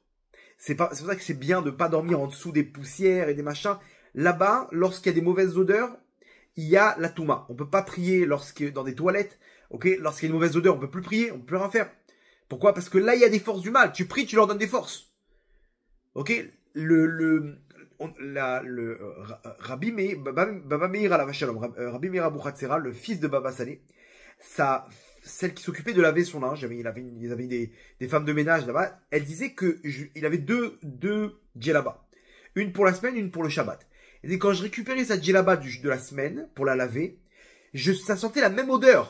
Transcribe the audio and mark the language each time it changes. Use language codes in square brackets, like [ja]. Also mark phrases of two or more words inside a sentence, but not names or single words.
[fr] C'est pour ça que c'est bien de pas dormir en dessous des poussières et des machins. Là-bas, lorsqu'il y a des mauvaises odeurs, il y a la touma. On peut pas prier dans des toilettes. Ok, lorsqu'il y a une mauvaise odeur, on peut plus prier, on peut plus rien faire. Pourquoi? Parce que là, il y a des forces du mal. Tu pries, tu leur donnes des forces. Ok? Rabbi Meir, Baba Meir [he] עליו שלום, [fr] Rabbi Meir Abuchatzera, le fils de Baba Salé, celle qui s'occupait de laver son linge, il avait des femmes de ménage là-bas, elle disait il avait deux djellabas. Une pour la semaine, une pour le Shabbat. Et quand je récupérais sa djellaba de la semaine, pour la laver, ça sentait la même odeur.